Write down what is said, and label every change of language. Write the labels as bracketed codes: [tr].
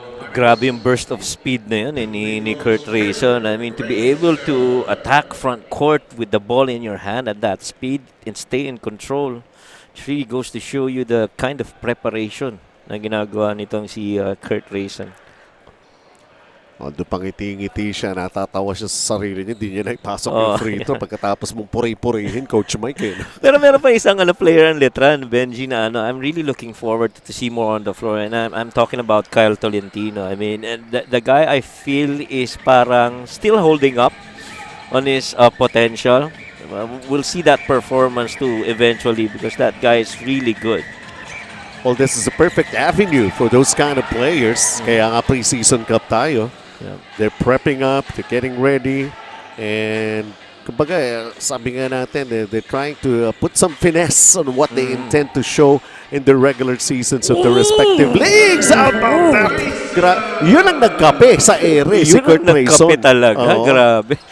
[tl] Grabe yung [en] burst of speed [tl] na yun ni Kurt Rayson. [en] I mean, to be able to attack front court with the ball in your hand at that speed and stay in control, it really goes to show you the kind of preparation [tl] na ginagawa nitong si Kurt Rayson. Doon pang ngiti-ngiti siya, natatawa siya sa sarili niya, hindi niya na ipasok yung free throw pagkatapos mong puri-purihin, Coach Mike. Pero meron pa isang player ng Letran, [en] Benji, na I'm really looking forward to see more on the floor. And I'm talking about Kyle Tolentino. I mean, the guy I feel is parang still holding up on his potential. We'll see that performance too eventually because that guy is really good. Well, this is a perfect avenue for those kind of players. [tl] Kaya nga preseason cup tayo. [en] Yeah. They're prepping up, they're getting ready, and [tl] kumbaga, sabi nga natin, [en] they're trying to put some finesse on what they intend to show in the regular seasons of the respective leagues. How about that? [tl] Yun ang nagkape sa ere, si Kurt Rayson. Yun ang nagkape talaga, grabe.